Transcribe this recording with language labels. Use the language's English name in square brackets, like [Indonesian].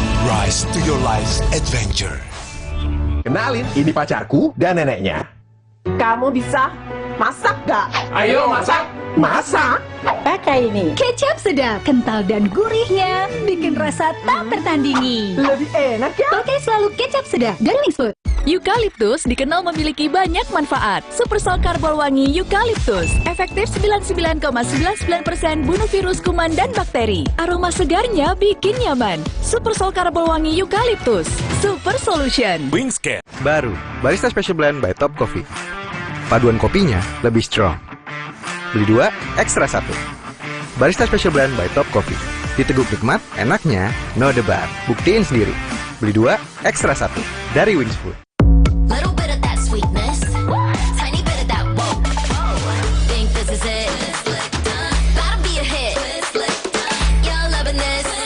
[English] Rise to your life's adventure. [Indonesian] Kenalin, ini pacarku dan neneknya. Kamu bisa masak gak? Ayo masak. Masak? Pakai ini. Kecap sedap, kental dan gurihnya bikin rasa tak tertandingi. Lebih enak ya? Pakai selalu kecap sedap dari Wings Food. Eukaliptus dikenal memiliki banyak manfaat. Supersol Karbol wangi eukaliptus. Efektif 99,99% bunuh virus, kuman, dan bakteri. Aroma segarnya bikin nyaman. Supersol Karbol wangi eukaliptus. [English] Super Solution. Wingscan. [Indonesian] Baru, Barista Special Blend by Top Coffee. Paduan kopinya lebih strong. Beli 2, ekstra 1. Barista Special Blend by Top Coffee. Diteguk nikmat, enaknya no debat. Buktiin sendiri. Beli 2, ekstra 1. Dari Wings Food. [English] Little bit of that sweetness, tiny bit of that whoa, whoa. Think this is it? Gotta be a hit. You're loving this.